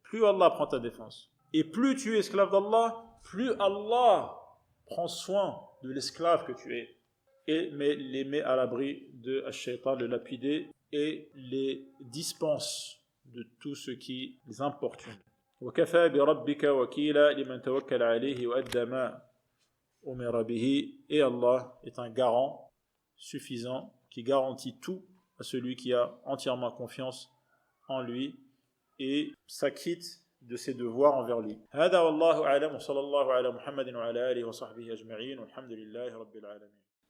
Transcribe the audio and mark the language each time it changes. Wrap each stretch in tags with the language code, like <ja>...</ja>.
<fr>plus Allah prend ta défense. Et plus tu es esclave d'Allah, plus Allah prend soin de l'esclave que tu es. Mais les met à l'abri de Ash-Shaytan, le lapider, et les dispense de tout ce qui les importune.</fr> <ar>وكفى بربك وكيلا لمن توكل عليه وأدى ما أمر به.</ar> <fr>Et Allah est un garant suffisant qui garantit tout à celui qui a entièrement confiance en lui et s'acquitte de ses devoirs envers lui.</fr> <ar>هذا والله أعلم وصلى الله على محمد وعلى آله وصحبه أجمعين والحمد لله رب العالمين.</ar>